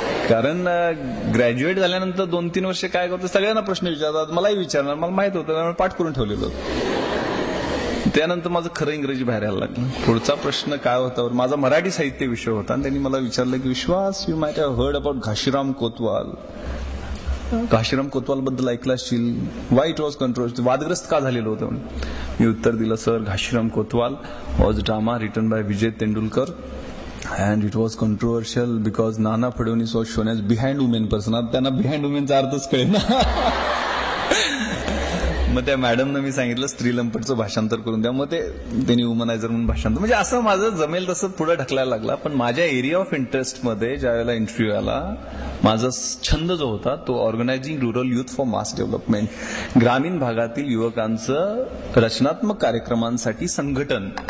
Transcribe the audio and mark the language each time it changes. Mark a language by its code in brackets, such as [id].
[mr] कारण ग्रॅज्युएट झाल्यानंतर 2-3 वर्ष काय करतो, सगळ्यांना प्रश्न विचारतात, मलाही विचारणार, मला माहित होतं, त्यामुळे पाठ करून ठेवलेलं होतं. त्यानंतर माझं खरं इंग्रजी बाहेर यायला लागलं. पुढचा प्रश्न काय होता, माझा मराठी साहित्य विषय होता आणि त्यांनी मला विचारलं की विश्वास, [en] you might have heard about [mr] Ghashiram Kotwal. Ghashiram Kotwal बद्दल ऐकलं असशील, [en] why it was controversy, [mr] वादग्रस्त का झालेलं होतं. मी उत्तर दिलं, sir [en] Ghashiram Kotwal was drama written by Vijay Tendulkar and it was controversial because Nana Fadnavis was shown as behind women person. [mr] आता त्यांना [en] behind women [mr] चा अर्थच कळेल ना. मग त्या मॅडमनं मी सांगितलं स्त्रीलंपटचं भाषांतर करून द्या. मग त्यांनी वुमनायझर म्हणून भाषांतर, म्हणजे असं माझं जमेल तसं पुढे ढकलायला लागला. पण माझ्या एरिया ऑफ इंटरेस्टमध्ये ज्या वेळेला इंटरव्ह्यू आला, माझा छंद जो होता तो [en] organising rural youth for mass development, [mr] ग्रामीण भागातील युवकांचं रचनात्मक कार्यक्रमांसाठी संघटन.